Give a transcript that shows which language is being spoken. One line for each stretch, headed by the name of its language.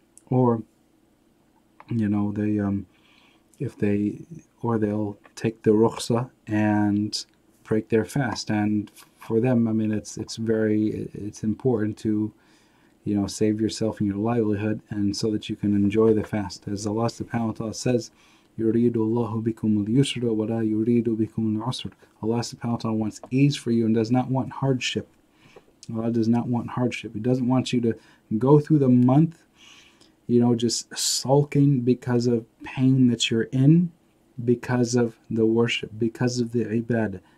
English: Or, they if they or they'll take the rukhsa and break their fast. And for them, I mean, it's important to save yourself and your livelihood, and so that you can enjoy the fast. As Allah subhanahu wa ta'ala says,
Arabic: يُرِيدُ اللَّهُ بِكُمُ الْيُسْرَ وَلَا يُرِيدُ بِكُمُ الْعُسْرَ.
English: Allah subhanahu wa ta'ala wants ease for you and does not want hardship. Allah does not want hardship. He doesn't want you to go through the month, just sulking because of pain that you're in, because of the worship, because of the ibadah.